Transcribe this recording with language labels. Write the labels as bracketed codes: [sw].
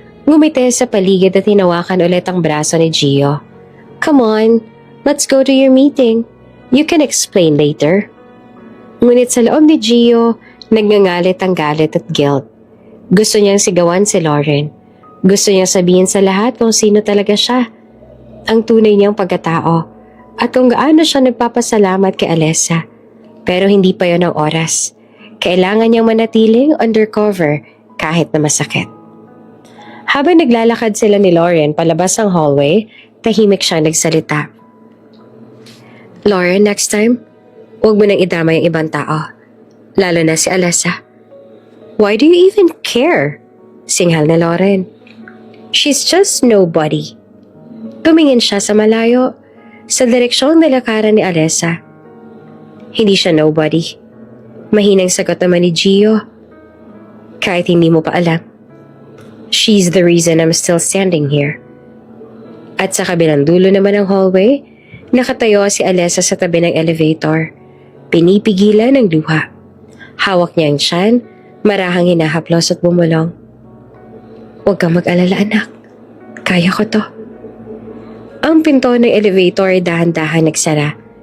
[tl] Ngumiti sa paligid at hinawakan ulit ang braso ni Gio. [en] Come on, let's go to your meeting. You can explain later. [tl] Ngunit sa loob ni Gio, nagngangalit ang galit at guilt. Gusto niyang sigawan si Lauren. Gusto niyang sabihin sa lahat kung sino talaga siya. Ang tunay niyang pagkatao. At kung gaano siya nagpapasalamat kay Alessa. Pero hindi pa yon ang oras. Kailangan niyang manatiling undercover kahit na masakit. Habang naglalakad sila ni Lauren palabas ang hallway, tahimik siya nagsalita. Lauren, [en] next time, [tl] huwag mo nang idama yung ibang tao. Lalo na si Alessa. [en] Why do you even care? [tl] Singhal na Lauren. [en] She's just nobody. [tl] Tumingin siya sa malayo, sa direksyong nilakaran ni Alessa. Hindi siya nobody. Mahinang sagot naman ni Gio. Kahit hindi mo pa alam. [en] She's the reason I'm still standing here. [tl] At sa kabilang dulo naman ng hallway, nakatayo si Alessa sa tabi ng elevator. Pinipigilan ng luha. Hawak niya ang tiyan, marahang hinahaplos at bumulong. Huwag kang mag-alala anak. Kaya ko to. Ang pinto ng elevator ay dahan-dahan nagsara.